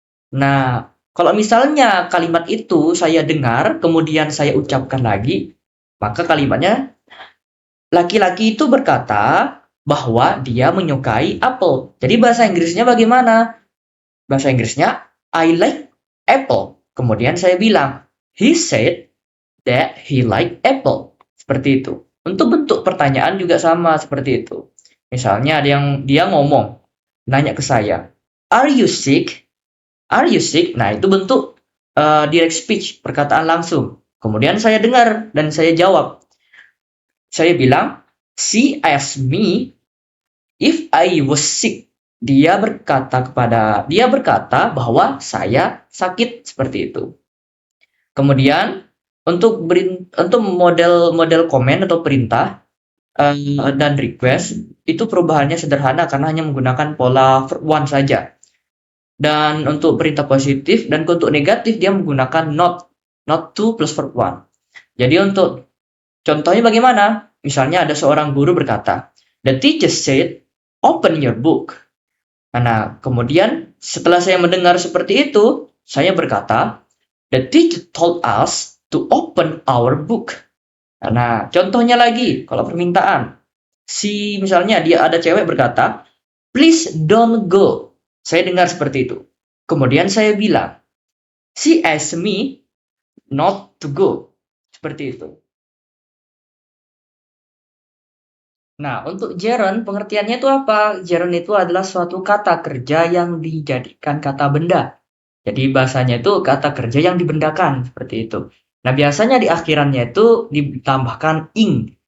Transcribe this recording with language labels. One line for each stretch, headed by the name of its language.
Indonesian: Nah, kalau misalnya kalimat itu saya dengar, kemudian saya ucapkan lagi, maka kalimatnya, laki-laki itu berkata bahwa dia menyukai apel. Jadi bahasa Inggrisnya bagaimana? Bahasa Inggrisnya,
English: I like apple.
Indonesian: Kemudian saya bilang,
English: he said that he like apple.
Indonesian: Seperti itu. Untuk bentuk pertanyaan juga sama seperti itu. Misalnya ada yang dia ngomong, nanya ke saya,
English: are you sick? Are you sick?
Indonesian: Nah, itu bentuk direct speech, perkataan langsung. Kemudian saya dengar dan saya jawab. Saya bilang,
English: she asked me if I was sick.
Indonesian: Dia berkata bahwa saya sakit seperti itu. Kemudian untuk model komen atau perintah dan request itu perubahannya sederhana karena hanya menggunakan pola verb one saja. Dan untuk perintah positif dan untuk negatif dia menggunakan not to plus verb one. Jadi untuk contohnya bagaimana? Misalnya ada seorang guru berkata,
English: the teacher said, open your book.
Indonesian: Nah, kemudian setelah saya mendengar seperti itu, saya berkata,
English: the teacher told us to open our book.
Indonesian: Nah, contohnya lagi, kalau permintaan. Misalnya dia ada cewek berkata,
English: please don't go.
Indonesian: Saya dengar seperti itu. Kemudian saya bilang,
English: she asked me not to go.
Indonesian: Seperti itu. Nah, untuk gerund, pengertiannya itu apa? Gerund itu adalah suatu kata kerja yang dijadikan kata benda. Jadi bahasanya itu kata kerja yang dibendakan, seperti itu. Nah, biasanya di akhirannya itu ditambahkan ing.